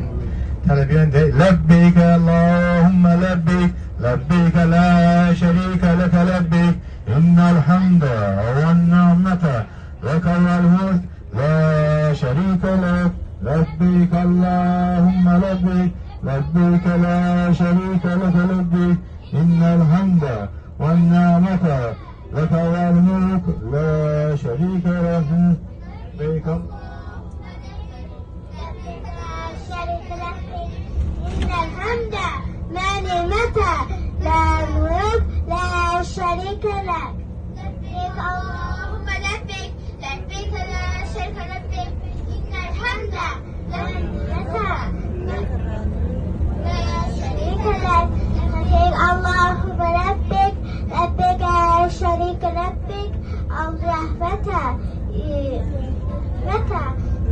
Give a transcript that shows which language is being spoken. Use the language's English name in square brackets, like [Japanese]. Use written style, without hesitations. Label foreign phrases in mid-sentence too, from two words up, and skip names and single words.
[Azerbaijani] Tələbiyən de, [Arabic] لبيك اللهم لبيك، لبيك لا شريك لك لبيك، إن الحمد والنعمة لك والملك، لا شريك لك، لبيك اللهم لبيك، لبيك لا شريك لك لبيك، إن الحمد والنعمة لك والملك، لا شريك لك، لبيك الحمد ونعمة لا ملك لا شريك لك لبيك اللهم لبيك لبيك لا شريك لبيك إن الحمد والنعمة لا شريك لك لبيك اللهم لبيك لبيك لا شريك لبيك الرحمة